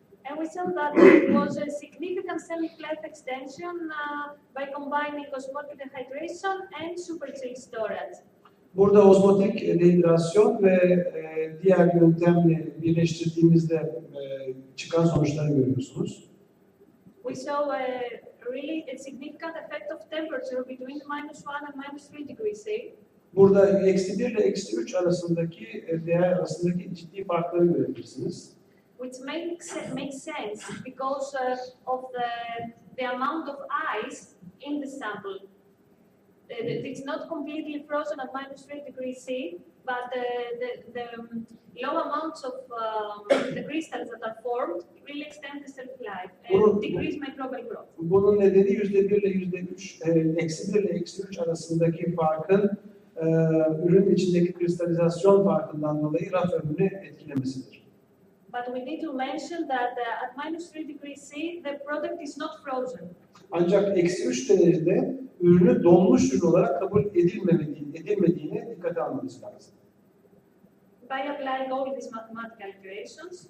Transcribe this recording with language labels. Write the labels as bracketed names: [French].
[English] And we saw that there was a significant shelf life extension by combining osmotic dehydration and super chilled storage. [Turkish] Burada osmotik dehidrasyon ve diğer yöntemle birleştirdiğimizde çıkan sonuçları görüyorsunuz. [English] We saw really a significant effect of temperature between -1 and -3 degrees C. [Turkish] Burada -1 ile -3 arasındaki değer arasındaki ciddi farkları görebilirsiniz. [English] Which makes sense because of the amount of ice in the sample. It's not completely frozen at -3 degrees C, but the low amounts of the crystals that are formed really extend the shelf life and decrease microbial growth. [Turkish] Bunun nedeni %1 ile %3, -1 ile -3 arasındaki farkın ürünün içindeki kristalizasyon farkından dolayı raf ömrünü etkilemesidir. [English] But we need to mention that at -3 degrees C, the product is not frozen. [Turkish] Ancak -3 derecede ürünü donmuş ürün olarak kabul edilmediğine dikkate almanız lazım. [English] By applying all these mathematical equations,